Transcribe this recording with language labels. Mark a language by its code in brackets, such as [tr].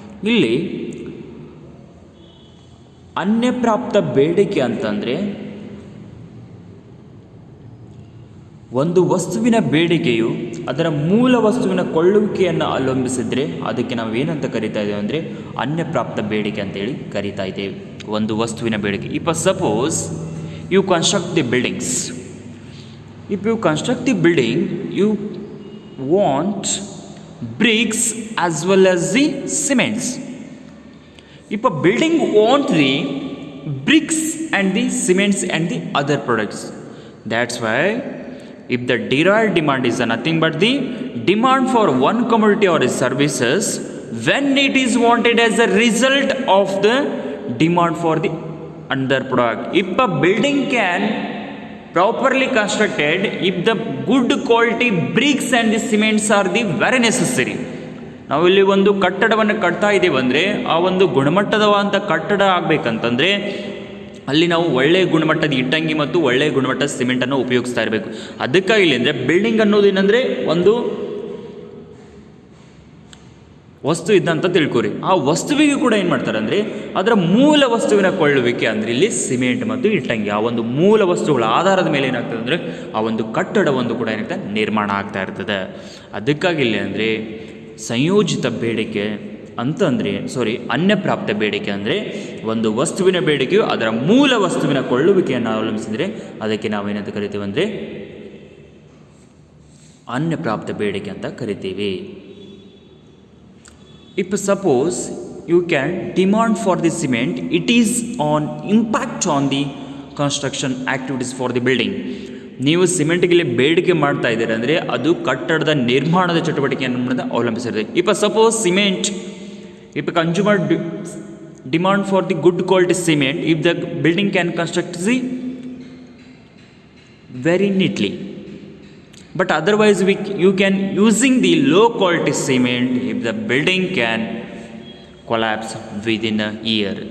[kn] ಇಲ್ಲಿ ಅನ್ಯಪ್ರಾಪ್ತ ಬೇಡಿಕೆ ಅಂತಂದರೆ ಒಂದು ವಸ್ತುವಿನ ಬೇಡಿಕೆಯು ಅದರ ಮೂಲ ವಸ್ತುವಿನ ಕೊಳ್ಳುವಿಕೆಯನ್ನು ಅವಲಂಬಿಸಿದರೆ ಅದಕ್ಕೆ ನಾವು ಏನಂತ ಕರಿತಾ ಇದ್ದೇವೆ ಅಂದರೆ ಅನ್ಯಪ್ರಾಪ್ತ ಬೇಡಿಕೆ ಅಂತೇಳಿ ಕರಿತಾ ಇದ್ದೇವೆ. ಒಂದು ವಸ್ತುವಿನ ಬೇಡಿಕೆ, [en] If suppose you construct the buildings, if you construct the building you want bricks as well as the cements. If a building want the bricks and the cements and the other products, that's why if the derived demand is nothing but the demand for one commodity or services when it is wanted as a result of the demand for the another product. If a building can properly constructed, if the good quality bricks and the cements are the very necessary. [kn] ನಾವು ಇಲ್ಲಿ ಒಂದು ಕಟ್ಟಡವನ್ನು ಕಟ್ತಾ ಇದ್ದೀವಿ ಅಂದರೆ ಆ ಒಂದು ಗುಣಮಟ್ಟದವಾದಂಥ ಕಟ್ಟಡ ಆಗಬೇಕಂತಂದರೆ ಅಲ್ಲಿ ನಾವು ಒಳ್ಳೆಯ ಗುಣಮಟ್ಟದ ಇಟ್ಟಂಗಿ ಮತ್ತು ಒಳ್ಳೆಯ ಗುಣಮಟ್ಟದ ಸಿಮೆಂಟನ್ನು ಉಪಯೋಗಿಸ್ತಾ ಇರಬೇಕು. ಅದಕ್ಕಾಗಿ ಇಲ್ಲಿ ಅಂದರೆ ಬಿಲ್ಡಿಂಗ್ ಅನ್ನೋದು ಏನಂದರೆ ಒಂದು ವಸ್ತು ಇದ್ದಂತ ತಿಳ್ಕೊರಿ. ಆ ವಸ್ತುವಿಗೆ ಕೂಡ ಏನು ಮಾಡ್ತಾರೆ ಅಂದರೆ ಅದರ ಮೂಲ ವಸ್ತುವಿನ ಕೊಳ್ಳುವಿಕೆ ಅಂದರೆ ಇಲ್ಲಿ ಸಿಮೆಂಟ್ ಮತ್ತು ಇಟ್ಟಂಗಿ, ಆ ಒಂದು ಮೂಲ ವಸ್ತುಗಳ ಆಧಾರದ ಮೇಲೆ ಏನಾಗ್ತದೆ ಅಂದರೆ ಆ ಒಂದು ಕಟ್ಟಡ ಒಂದು ಕೂಡ ಏನಾಗ್ತದೆ ನಿರ್ಮಾಣ ಆಗ್ತಾ ಇರ್ತದೆ. ಅದಕ್ಕಾಗಿ ಇಲ್ಲಿ ಅಂದರೆ ಸಂಯೋಜಿತ ಬೇಡಿಕೆ ಅಂತಂದರೆ ಅನ್ಯಪ್ರಾಪ್ತ ಬೇಡಿಕೆ ಅಂದರೆ ಒಂದು ವಸ್ತುವಿನ ಬೇಡಿಕೆಯು ಅದರ ಮೂಲ ವಸ್ತುವಿನ ಕೊಳ್ಳುವಿಕೆಯನ್ನು ಅವಲಂಬಿಸಿದರೆ ಅದಕ್ಕೆ ನಾವೇನಂತ ಕರಿತೀವಿ ಅಂದರೆ ಅನ್ಯಪ್ರಾಪ್ತ ಬೇಡಿಕೆ ಅಂತ ಕರಿತೀವಿ. [en] If suppose you can demand for the cement, it is on impact on the construction activities for the building. [kn] ನೀವು ಸಿಮೆಂಟ್ಗೆ ಬೇಡಿಕೆ ಮಾಡ್ತಾ ಇದ್ದೀರಿ ಅಂದರೆ ಅದು ಕಟ್ಟಡದ ನಿರ್ಮಾಣದ ಚಟುವಟಿಕೆಯನ್ನು ಅವಲಂಬಿಸಿರುತ್ತೆ. [en] If suppose cement, if consumer demand for the good quality cement, if the building can construct the very neatly, but otherwise you can using the low quality cement if the building can collapse within a year.